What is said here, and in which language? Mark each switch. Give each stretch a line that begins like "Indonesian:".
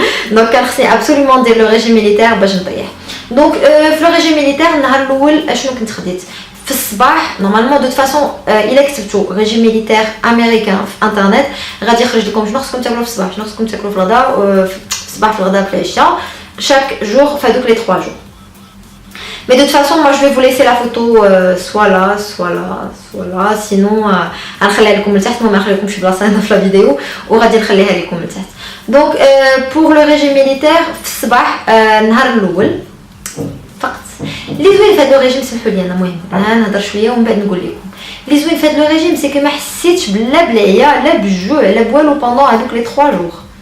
Arabic: دونك كان خصني ابسوليومون ندير لو ريجيم ميليتير باش نطيح. دونك في لو ريجيم ميليتير النهار الاول اشنو كنت خديت في الصباح. نورمالمون دو فاسون الا كتبتو ريجيم ميليتير امريكان في انترنت غادي يخرج لكم شنو خصكم تاكلوا في الصباح، شنو خصكم تاكلوا في الغداء، في الصباح في الغداء في العشاء
French: chaque jour
Arabic: في هذوك لي 3 jours.
French: Mais de toute façon, moi je vais vous laisser la photo soit là, sinon
Arabic: غنخليها لكم لتحت. ما نخليكمش في بلاصه هنا في الفيديو وغادي نخليها لكم لتحت. دونك
French: pour le régime militaire
Arabic: في الصباح النهار الاول فقط اللي زوين في هذا الريجيم. سمحوا لي انا المهم انا نهضر شويه ومن بعد نقول لكم اللي زوين في هذا الريجيم سي كو ما حسيتش لا بالعيا لا بالجوع لا بوالو بوندون هذوك لي 3 jours.